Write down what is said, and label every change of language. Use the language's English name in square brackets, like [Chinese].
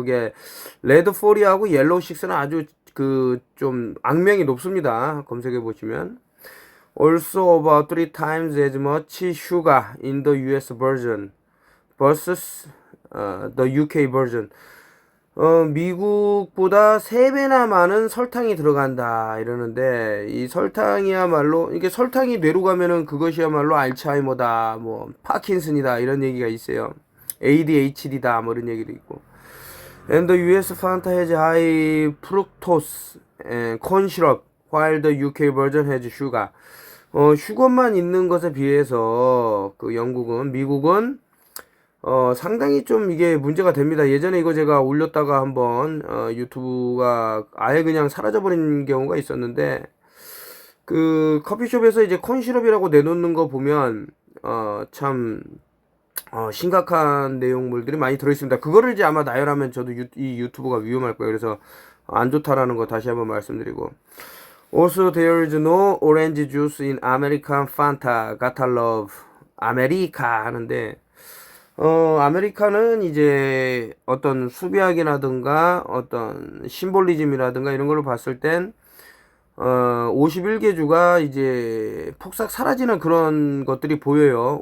[Korean] 그게 레드 40하고 옐로우 6는 아주 그 좀 악명이 높습니다. 검색해 보시면. [English] Also about 3 times as much sugar in the US version versus the UK version. [Korean] 미국보다 3배나 많은 설탕이 들어간다 이러는데, 이 설탕이야말로, 이게 설탕이 뇌로 가면은 그것이야말로 알츠하이머다, 뭐 파킨슨이다 이런 얘기가 있어요. ADHD다 뭐 이런 얘기도 있고. [English] And the US Fanta has high fructose and corn syrup, while the UK version has sugar. [Korean] 슈거만 있는 것에 비해서 미국은 상당히 좀 이게 문제가 됩니다. 예전에 이거 제가 올렸다가 한번 유튜브가 아예 그냥 사라져버린 경우가 있었는데, 그 커피숍에서 이제 콘시럽이라고 내놓는 거 보면 참 심각한 내용물들이 많이 들어있습니다. 그거를 이제 아마 나열하면 저도 이 유튜브가 위험할 거예요. 그래서 안 좋다라는 거 다시 한번 말씀드리고. [English] Also there is no orange juice in American Fanta. Gotta love [Korean] 아메리카 하는데, 아메리카는 이제 어떤 수비학이라든가 어떤 심볼리즘이라든가 이런 걸로 봤을 땐 51개 주가 이제 폭삭 사라지는 그런 것들이 보여요.